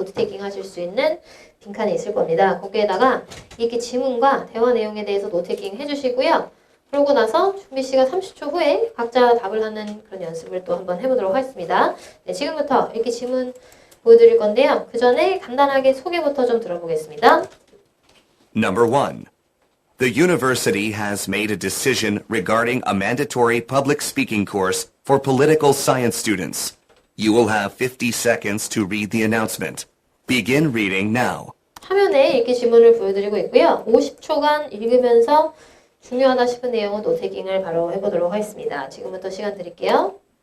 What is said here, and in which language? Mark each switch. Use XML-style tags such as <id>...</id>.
<ko>노트 테이킹 하실 수 있는 빈칸이 있을 겁니다. 거기에다가 읽기 지문과 대화 내용에 대해서 노트 테이킹 해주시고요. 그러고 나서 준비 시간 30초 후에 각자 답을 하는 그런 연습을 또 한번 해보도록 하겠습니다. 네, 지금부터 읽기 지문 보여드릴 건데요. 그 전에 간단하게 소개부터 좀 들어보겠습니다.</ko> <en>Number 1. The university has made a decision regarding a mandatory public speaking course for political science students. You will have 50 seconds to read the announcement. Begin reading now.</en> <ko>화면에 읽기 지문을 보여드리고 있고요. 50초간 읽으면서 중요하다 싶은 내용은 노트테이킹을 바로 해보도록 하겠습니다. 지금부터 시간 드릴게요.</ko>